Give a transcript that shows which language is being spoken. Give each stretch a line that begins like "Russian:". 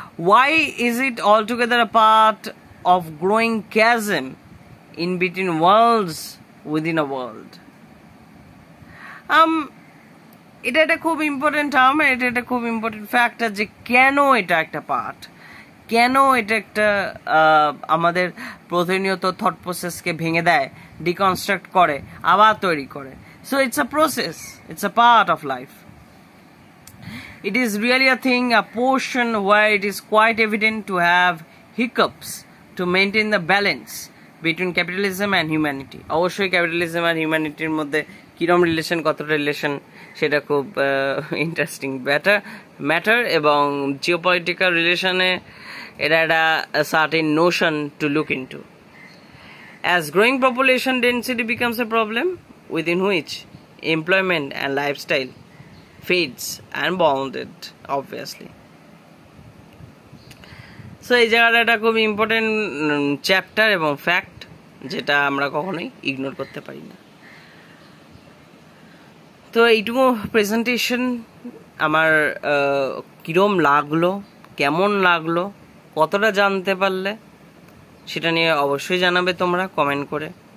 English: Why is it altogether a part of growing chasm in between worlds within a world?
Bangla: এটা একটা খুব important term, এটা একটা খুব ইম্পর্টেন্ট ফ্যাক্টর যে কেন এটা একটা পার্ট, কেন এটা একটা আমাদের প্রতিনিয়ত থট প্রসেসকে ভেঙে দেয়, ডিকনস্ট্রাক্ট করে, আবার তৈরি করে।
English: So it's a process, it's a part of life. It is really a thing, a portion where it is quite evident to have hiccups to maintain the balance between capitalism and humanity.
Bangla: অবশ্যই capitalism আর হিউম্যানিটির মধ্যে কিরম relation, কতটা relation, সেটা খুব interesting matter এবং geopolitical রিলেশনে এটা একটা certain
English: Notion to look into. As growing population density becomes a problem within which employment and lifestyle fades and bounded obviously.
Bangla: So এই জায়গাটা একটা খুব ইম্পর্টেন্ট চ্যাপ্টার এবং ফ্যাক্ট, যেটা আমরা কখনোই ইগনোর করতে পারি না। তো এইটুকু প্রেজেন্টেশন আমার কিরম লাগলো, কেমন লাগলো, কতটা জানতে পারলে সেটা নিয়ে অবশ্যই জানাবে তোমরা কমেন্ট করে।